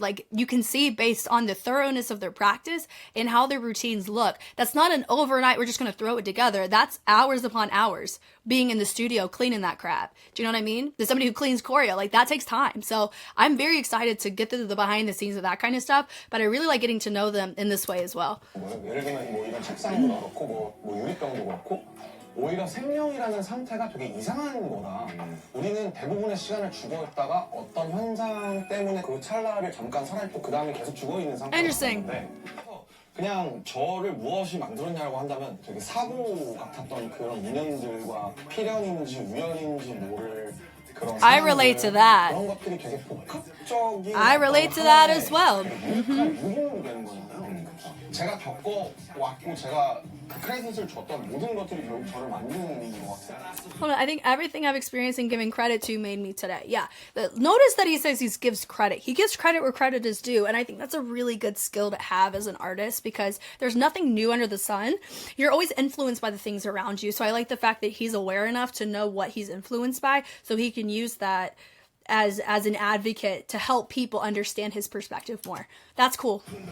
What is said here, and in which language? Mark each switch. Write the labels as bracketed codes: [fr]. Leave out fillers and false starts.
[en] Like, you can see based on the thoroughness of their practice and how their routines look. That's not an overnight, we're just going to throw it together. That's hours upon hours being in the studio cleaning that crap. Do you know what I mean? There's somebody who cleans choreo. Like, that takes time. So I'm very excited to get to the behind the scenes of that kind of stuff. But I really like getting to know them in this way as well. [ko] 예를 들면 뭐 이런 책상도 그렇고 뭐 유리병도 그렇고 오히려 생명이라는 상태가 되게 이상한 거다. 우리는 대부분의 시간을 죽어있다가 어떤 현상 때문에 그 찰나를 잠깐 살아있고 그 다음에 계속 죽어있는 상태인데 그냥 저를 무엇이 만들었냐고 한다면 되게 사고 같았던 그런 인연들과 필연인지 우연인지 모를 그런 [en] I relate to that. [ko] 그런 것들이 되게 복합적인 [en] I relate to that as well. [ko] 유형이 되는 거잖아요. 제가 겪어왔고 제가 그 크레딧을 줬던 모든 것들이 결국 저를 만드는 것 같아요. [en] Hold on, I think everything I've experienced and given credit to made me today. Yeah. Notice that he says he gives credit. He gives credit where credit is due. And I think that's a really good skill to have as an artist, because there's nothing new under the sun. You're always influenced by the things around you. So I like the fact that he's aware enough to know what he's influenced by, so he can use that as an advocate to help people understand his perspective more. That's cool.